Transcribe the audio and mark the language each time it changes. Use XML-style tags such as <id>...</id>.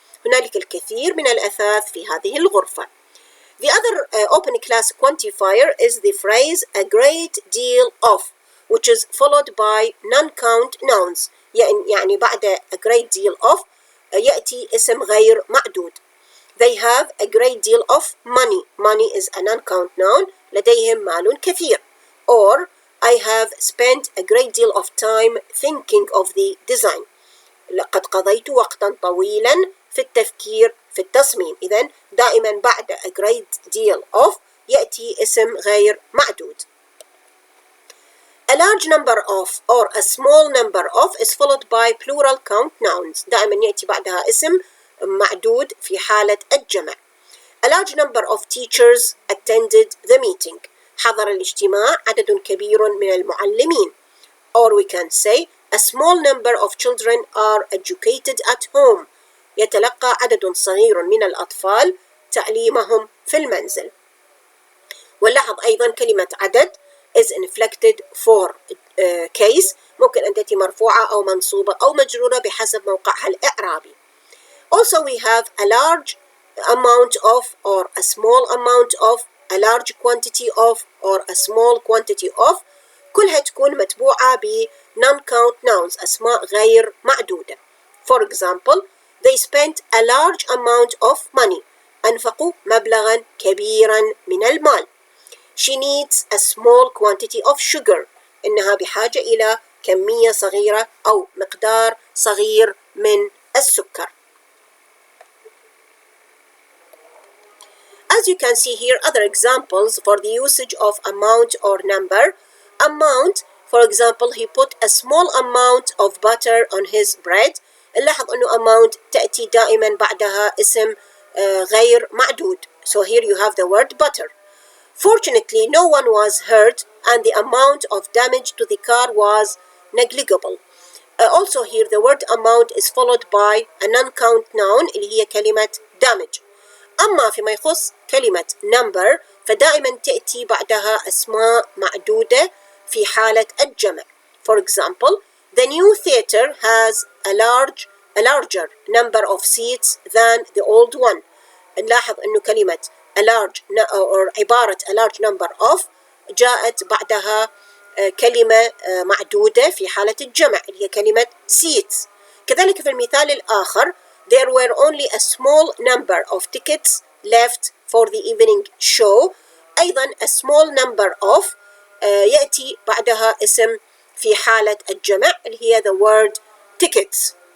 <ar>هنالك الكثير من الأثاث في هذه الغرفة.</ar> <en>The other open class quantifier is the phrase a great deal of, which is followed by non-count nouns.</en> <ar>يعني بعد</ar> <en>a great deal of</en> <ar>يأتي اسم غير معدود.</ar> <en>They have a great deal of money. Money is a non-count noun.</en> <ar>لديهم مال كثير.</ar> <en>Or I have spent a great deal of time thinking of the design.</en> <ar>لقد قضيت وقتا طويلا في التفكير في التصميم. إذن دائما بعد</ar> <en>a great deal of</en> <ar>يأتي اسم غير معدود.</ar> <en>A large number of or a small number of is followed by plural count nouns.</en> <ar>دائما يأتي بعدها اسم معدود في حالة الجمع.</ar> <en>A large number of teachers attended the meeting.</en> <ar>حضر الاجتماع عدد كبير من المعلمين.</ar> <en>Or we can say a small number of children are educated at home.</en> <ar>يتلقى عدد صغير من الأطفال تعليمهم في المنزل. ونلاحظ أيضا كلمة عدد</ar> <en>is inflected for case،</en> <ar>ممكن أن تأتي مرفوعة أو منصوبة أو مجرورة بحسب موقعها الإعرابي.</ar> <en>Also we have a large amount of or a small amount of, a large quantity of or a small quantity of،</en> <ar>كلها تكون متبوعة ب</ar> <en>non-count nouns،</en> <ar>أسماء غير معدودة.</ar> <en>For example, they spent a large amount of money.</en> <ar>أنفقوا مبلغا كبيرا من المال.</ar> <en>She needs a small quantity of sugar.</en> <ar>إنها بحاجة إلى كمية صغيرة أو مقدار صغير من السكر.</ar> <en>As you can see here, other examples for the usage of amount or number. Amount, for example, he put a small amount of butter on his bread.</en> <ar>نلاحظ أنه amount تأتي دائما بعدها اسم غير معدود.</ar> <en>So here you have the word butter. Fortunately, no one was hurt and the amount of damage to the car was negligible. Also here the word amount is followed by a non-count noun</en> <ar>اللي هي كلمة damage. أما فيما يخص كلمة number فدائما تأتي بعدها أسماء معدودة في حالة الجمع.</ar> <en>For example, the new theater has a larger number of seats than the old one.</en> <ar>نلاحظ أنه كلمة</ar> <en>a large or</en> <ar>عبارة</ar> <en>a large number of</en> <ar>جاءت بعدها كلمة معدودة في حالة الجمع اللي هي كلمة seats. كذلك في المثال الآخر</ar> <en>there were only a small number of tickets left for the evening show.</en> <ar>أيضا</ar> <en>a small number of</en> <ar>يأتي بعدها اسم في حالة الجمع اللي هي</ar> <en>the word tickets.</en>